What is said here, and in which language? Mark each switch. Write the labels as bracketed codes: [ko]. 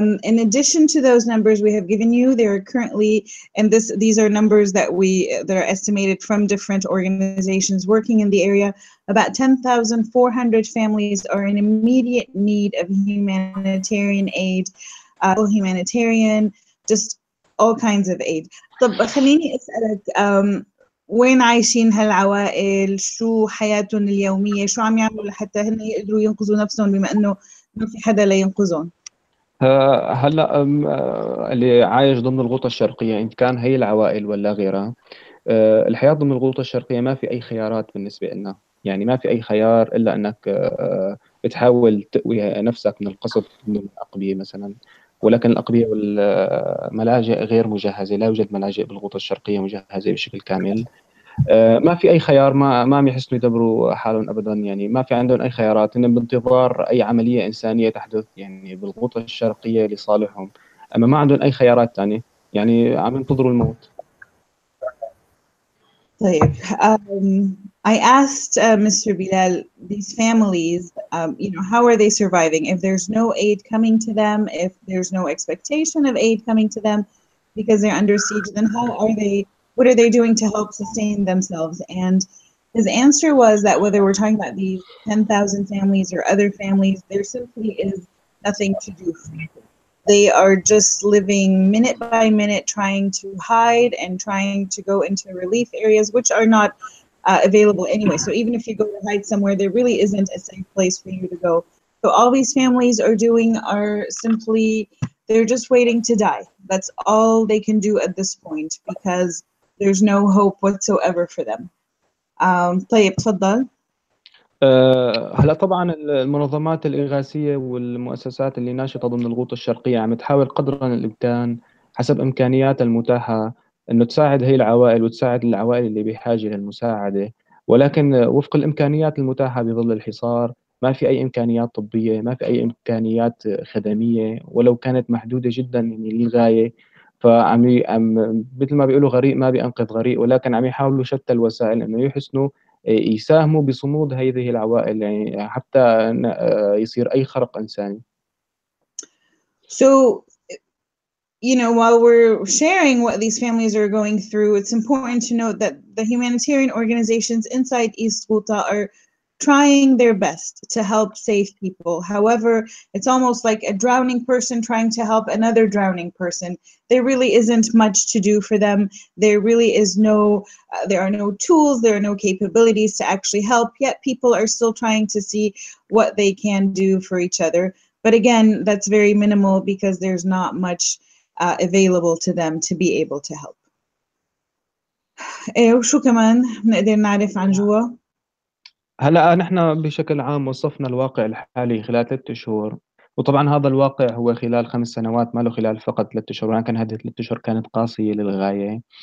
[en] In addition to those numbers we have given you, there are currently, and these are numbers that are estimated from different organizations working in the area, about 10,400 families are in immediate need of humanitarian aid, humanitarian, just all kinds of aid. [ar] طب خليني أسألك وين عايشين هالعوائل؟ شو حياتهم اليومية؟ شو عم يعملوا لحتى هن يقدروا ينقذوا نفسهم بما إنه ما في حدا لينقذهم؟ هلا اللي عايش ضمن الغوطة الشرقية إن كان هي العوائل ولا غيرها، الحياة ضمن الغوطة الشرقية ما في أي خيارات بالنسبة لنا، يعني ما في أي خيار إلا أنك بتحاول تقوي نفسك من القصف من الأقبية مثلا، ولكن الأقبية والملاجئ غير مجهزة، لا يوجد ملاجئ بالغوطة الشرقية مجهزة بشكل كامل. ما في أي خيار، ما عم يحسنوا يدبروا حالهم أبدا، يعني ما في عندهم أي خيارات، إنهم بانتظار أي عملية إنسانية تحدث يعني بالغوطة الشرقية لصالحهم، أما ما عندهم أي خيارات ثانية، يعني عم ينتظروا الموت. طيب, [en] I asked Mr. Belal, these families, you know, how are they surviving? If there's no aid coming to them, if there's no expectation of aid coming to them because they're under siege, then what are they doing to help sustain themselves? And his answer was that whether we're talking about these 10,000 families or other families, there simply is nothing to do for them. They are just living minute by minute, trying to hide and trying to go into relief areas, which are not available anyway. So even if you go to hide somewhere, there really isn't a safe place for you to go. So all these families are doing are simply, they're just waiting to die. That's all they can do at this point because there's no hope whatsoever for them. [ar] طيب تفضل. هلا طبعا المنظمات الإغاثية والمؤسسات اللي ناشطة ضمن الغوطة الشرقية عم تحاول قدر الإمكان حسب إمكانياتها المتاحة إنه تساعد هي العوائل وتساعد العوائل اللي بحاجة للمساعدة، ولكن وفق الإمكانيات المتاحة بظل الحصار ما في أي إمكانيات طبية، ما في أي إمكانيات خدمية ولو كانت محدودة جدا يعني للغاية. مثل ما بيقولوا غريق ما بينقذ غريق، ولكن عم يحاولوا شتى الوسائل إنه يحسنوا يساهموا بصمود هذه العوائل، يعني حتى يصير أي خرق إنساني. [en] So, while we're sharing what these families are going through, it's important to note that the humanitarian organizations inside East Ghouta are trying their best to help save people. However, it's almost like a drowning person trying to help another drowning person. There really isn't much to do for them. There really is there are no tools, there are no capabilities to actually help, yet people are still trying to see what they can do for each other. But again, that's very minimal because there's not much available to them to be able to help. [ar] وشو كمان نقدر نعرف عن جوا؟ هلا نحن بشكل عام وصفنا الواقع الحالي خلال 3 شهور، وطبعا هذا الواقع هو خلال 5 سنوات، ما له خلال فقط 3 شهور، ولكن هذه 3 شهور كانت قاسية للغاية.